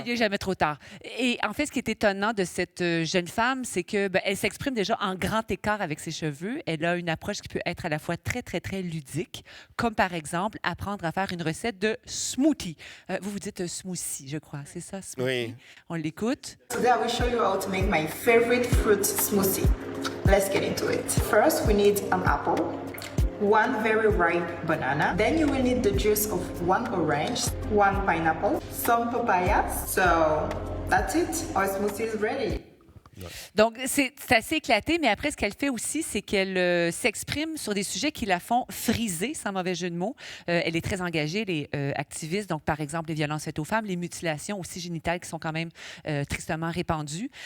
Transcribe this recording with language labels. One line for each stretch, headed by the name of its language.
French: Il n'est jamais trop tard. Et en fait, ce qui est étonnant de cette jeune femme, c'est que elle s'exprime déjà en grand écart avec ses cheveux. Elle a une approche qui peut être à la fois très, très, très ludique, comme par exemple apprendre à faire une recette de smoothie. Vous dites smoothie, je crois. C'est ça, smoothie? Oui. On l'écoute.
English: Today I will show you how to make my favorite fruit smoothie. Let's get into it. First, we need an apple, one very ripe banana. Then you will need the juice of one orange, one pineapple, some papayas. So that's it. Our smoothie is ready.
French: Donc, c'est assez éclaté, mais après, ce qu'elle fait aussi, c'est qu'elle s'exprime sur des sujets qui la font friser, sans mauvais jeu de mots. Elle est très engagée, elle est activiste, donc par exemple les violences faites aux femmes, les mutilations aussi génitales qui sont quand même tristement répandues.